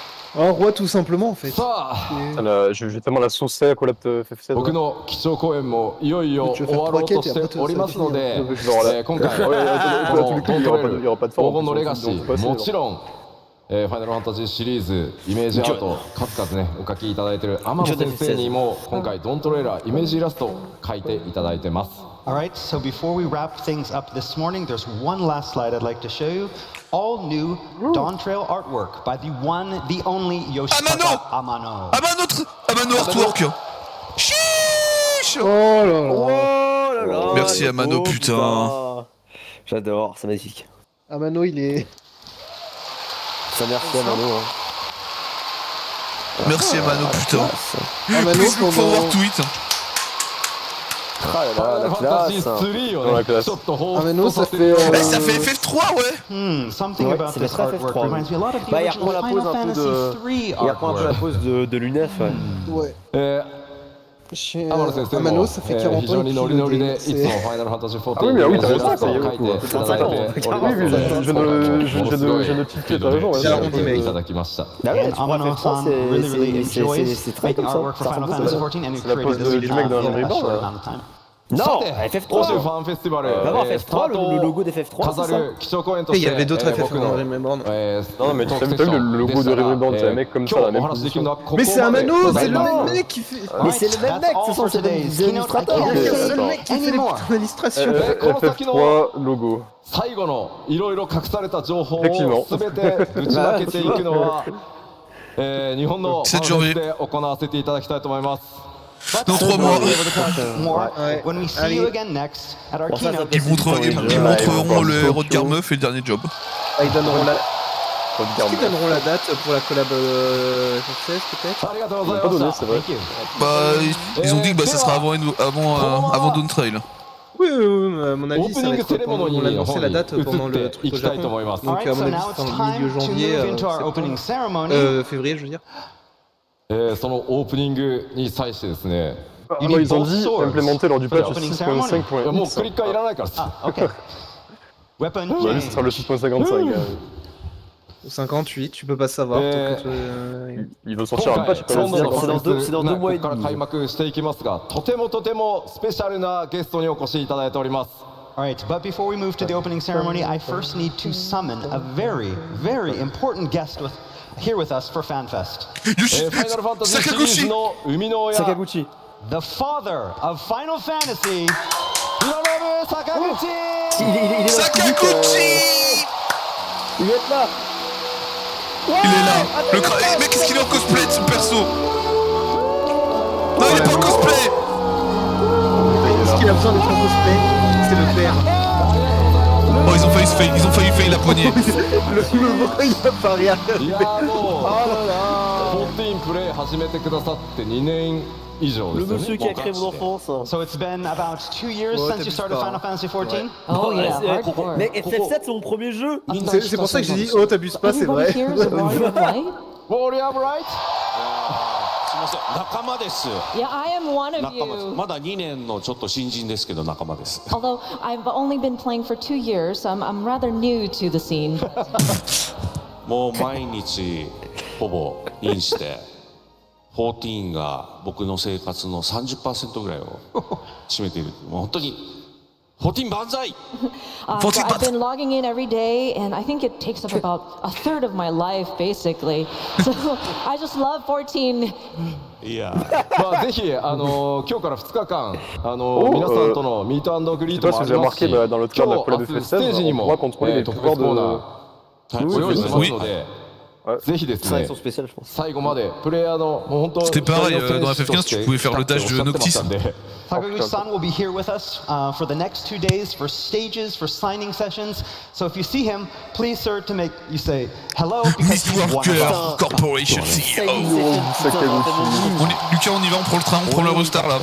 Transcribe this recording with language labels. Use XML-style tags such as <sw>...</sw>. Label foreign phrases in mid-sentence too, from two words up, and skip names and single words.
<fr>Un roi tout simplement en fait.</fr> <ja>さあ</ja> <fr>Je vais tellement la saucer à Collab FF7.</fr> <ja>僕の基調講演もいよいよ終わろうとしておりますので、今回このドントレール黄金のレガシー、もちろんファイナルファンタジーシリーズイメージアート数々ねお描きいただいている天野先生にも今回ドントレーラーイメージイラストを描いていただいてます。</ja> <en>Alright, so before we wrap things up this morning, there's one last slide I'd like to show you. All new Dawntrail artwork by the one, the only Yoshida Amano. Amano artwork.</en> <fr>Chiche. Oh là là. Merci Amano, putain. J'adore, c'est magnifique. Amano il est... Ça merci Amano. Hein. Merci Amano, putain. Amano</fr> <en>Forward tweet.</en> <fr>Ah là là, la classe. Dans la classe. Amano ça fait... Ça fait FF3 ouais.</fr> <en>Something</en> <fr>Ouais,</fr> <en>about</en> <fr>c'est</fr> <en>this</en> <fr>très</fr> <en>artwork</en> <fr>FF3.</fr> <en>reminds me a lot of the</en> <fr>Bah, il</fr> <en>original</en> <fr>reprend la pose</fr> <en>Final</en> <fr>un peu</fr> <en>Fantasy</en> <fr>de...</fr> <en>III</en> <fr>Il reprend un peu la</fr> <en>artwork.</en> <fr>pose de l'UNEF. Ouais.</fr> <ja>天野先生も</ja> <fr>Amano ça fait 40</fr> <ja>非常</ja> <fr>ans</fr> <ja>に</ja> <fr>qu'il</fr> <ja>ノリノリ</ja> <fr>le</fr> <ja>でい</ja> <fr>dit,</fr> <ja>つも</ja> <fr>c'est-</fr> <ja>ファイナルファンタジー14</ja> <fr>Ah oui, mais oui, t'as</fr> <ja>イメージイ</ja> <fr>raison,</fr> <ja>ラストを</ja> <fr>ça y est,</fr> <ja>描いていただいております</ja> <fr>Ah oui, oui, je ne tiltais pas raison.</fr> <ja>仕上げていただきました</ja> <fr>Bah ouais,</fr> <en>And</en> <fr>tu prends</fr> <en>Amano-san really, really enjoys</en> <fr>c'est très</fr> <en>making</en> <fr>comme ça.</fr> <en>artwork for</en> <fr>Ça</fr> <en>Final</en> <fr>ressemble</fr> <en>Fantasy</en> <fr>à ça.</fr> <en>XIV and he</en> <fr>C'est la pose</fr> <en>created this</en> <fr>du mec dans</fr> <en>in a</en> <fr>Arrivée short Yoshida.</fr> <en>amount of time.</en> <fr>Non,</fr> <ja>欧州</ja> <fr>FF3.</fr> <ja>ファンフェスティバル</ja> <fr>D'abord</fr> <ja>スタ</ja> <fr>FF3,</fr> <ja>ート</ja> <fr>le</fr> <ja>を</ja> <fr>logo des FF3,</fr> <ja>飾</ja> <fr>c'est ça.</fr> <ja>る基調講演と</ja> <fr>Il</fr> <ja>し</ja> <fr>y</fr> <ja>て</ja> <fr>avait d'autres FF</fr> <ja>僕の</ja> <fr>dans Remember. Non, mais t'as vu le logo de Riverband, c'est un mec comme ça, la même position. Mais c'est Amano, c'est le même même mec qui fait... Mais c'est le même mec, ce sont ces illustrateurs. C'est le seul Attends. mec qui fait les putains d'illustrations.</fr> <en>FF3 logo.</en> <ja>最後のいろいろ隠された情報を</ja> <fr>Effectivement.</fr> <ja>すべてぶちまけていくのは日本のファンフェスで行わせていただきたいと思います。</ja> <fr>Dans 3 mois.</fr> <en>More</en> <fr>Ouais.</fr> <en>when we see you again next at our</en> <fr>Bon, ça, ça</fr> <en>keynote.</en> <fr>peut- Ils montreront le héros de Garmeuf et le dernier job. Ah, ils donneront la... Est-ce qu'ils donneront la date pour la collab FF16 peut-être?</fr> <ja>ありがとうござい</ja> <fr>Pas</fr> <ja>ま</ja> <fr>donné,</fr> <ja>した</ja> <fr>c'est vrai. Bah, ils ont dit que bah, ça sera avant Dawntrail. Oui, à mon</fr> <ja>オ</ja> <fr>avis</fr> <ja>ープ</ja> <fr>ça</fr> <ja>ニ</ja> <fr>va</fr> <ja>ング</ja> <fr>être</fr> <ja>セレモ</ja> <fr>pendant...</fr> <ja>ニ</ja> <fr>On</fr> <ja>ー</ja> <fr>l'a</fr> <ja>の</ja> <fr>annoncé</fr> <ja>方</ja> <fr>la</fr> <ja>に</ja> <fr>date</fr> <ja>移</ja> <fr>pendant</fr> <ja>っ</ja> <fr>le</fr> <ja>て</ja> <fr>truc</fr> <ja>い</ja> <fr>au</fr> <ja>きたいと</ja> <fr>Japon.</fr> <ja>思います。</ja> <fr>Donc à</fr> <en>Alright,</en> <fr>mon</fr> <en>so</en> <fr>avis</fr> <en>now</en> <fr>ce</fr> <en>it's</en> <fr>sera en</fr> <en>time</en> <fr>milieu</fr> <en>to</en> <fr>janvier.</fr> <en>move into our</en> <fr>septembre.</fr> <en>opening ceremony.</en> <fr>Février je veux dire.</fr> <ja>そのオープニングに際してですね、</ja> <fr>Ah non, ils ont dit implémenter lors du patch</fr> <ja>いやもうクリッカーいらないからさ。</ja> <en>Okay. Weapon</en> <fr>Bah lui, ce sera le 6.55. 58, tu peux pas savoir. Il veut sortir un patch, il peut le</fr> <ja>今度</ja> <fr>dire.</fr> <ja>のファンフェス</ja> <fr>c'est dans 2 mois et</fr> <ja>ここから</ja> <fr>demi.</fr> <ja>開幕していきますが、とてもスペシャルなゲストにお越しいただいております。</ja> <en>Alright, but before we move to the opening ceremony, I first need to summon a very, very important guest here with us for FanFest.</en> <ja>よしファイナルファンタジーシリーズ Sakaguchi の生みの親、 Sakaguchi.</ja> <en>The father of Final Fantasy,</en> <ja>広信坂口。</ja> <fr>Il est dans le public, Sakaguchi. Il va être là. Il est là. Mec, qu'est-ce qu'il est en cosplay de ce perso? Non, il est pas en cosplay. Est-ce qu'il a besoin d'être en cosplay? C'est le père. Oh, ils ont failli fail la poignée. Le bras il a pas rien.</fr> <ja>いやーもう14プレイ始めてくださって2年以上</ja> <fr>Le</fr> <ja>ですよ</ja> <fr>monsieur</fr> <ja>ね。</ja> <fr>qui a créé mon enfance.</fr> <en>so it's been about 2 years</en> <fr>Ouais,</fr> <en>since you</en> <fr>t'as</fr> <en>started</en> <fr>plus</fr> <en>Final</en> <fr>pas.</fr> <en>Fantasy XIV? Oh yeah, hardcore.</en> <fr>Mais FF7 c'est mon premier jeu. C'est pour ça que j'ai dit, oh t'abuses pas, c'est vrai.</fr> <en>Everybody here is a warrior of light? Warrior Bright.</en> <ja>すみません、仲間です。</ja> <en>Yeah, I am one of</en> <ja>仲間です。</ja> <en>you.</en> <ja>まだ2年のちょっと新人ですけど仲間です。</ja> <en>Although I've only been playing for 2 years, so I'm rather new to the scene.</en> <ja>もう毎日ほぼインして14が僕の生活の 30% ぐらいを占めている。もう本当に14万歳。</ja> <en>So I've been logging in every day, and I think it takes up about a third of my life, basically. So I just love 14.</en> <ja>いや。まあぜひ今日から2日間皆さんとのミート&グリートもありますし、今日明日ステージにも特別コーナーご用意してますので。ぜひですね、最後までプレイヤーのもう本当</ja> <fr>C'était pareil, dans FF15 tu pouvais faire le dash de Noctis.</fr> <en>Sakaguchi-san will be here with us for the next 2 days for stages, for signing sessions. So if you see him, please sir, to make you say hello because he's one of us. Mistwalker Corporation CEO.</en> <fr>Lucas, on y va, on prend le train, on prend l'Eurostar là.</fr>